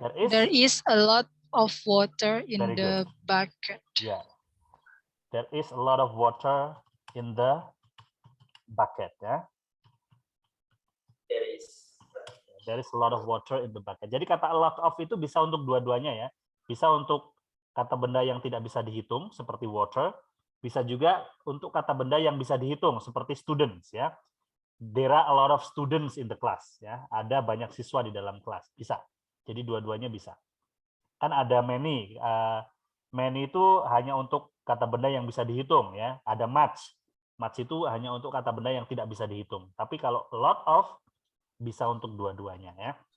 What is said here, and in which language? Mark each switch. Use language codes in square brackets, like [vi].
[en] there is a lot of water in Very the good. bucket. Yeah. There is a lot of water in the bucket ya. There is a lot of water in the bucket. [id] Jadi kata a lot of itu bisa untuk dua-duanya ya. Bisa untuk kata benda yang tidak bisa dihitung seperti water, bisa juga untuk kata benda yang bisa dihitung seperti students ya. [en] There are a lot of students in the class ya. [id] Ada banyak siswa di dalam kelas. Bisa. Jadi dua-duanya bisa. Kan ada many. Many itu hanya untuk kata benda yang bisa dihitung ya. Ada much. Much itu hanya untuk kata benda yang tidak bisa dihitung. Tapi kalau lot of bisa untuk dua-duanya ya.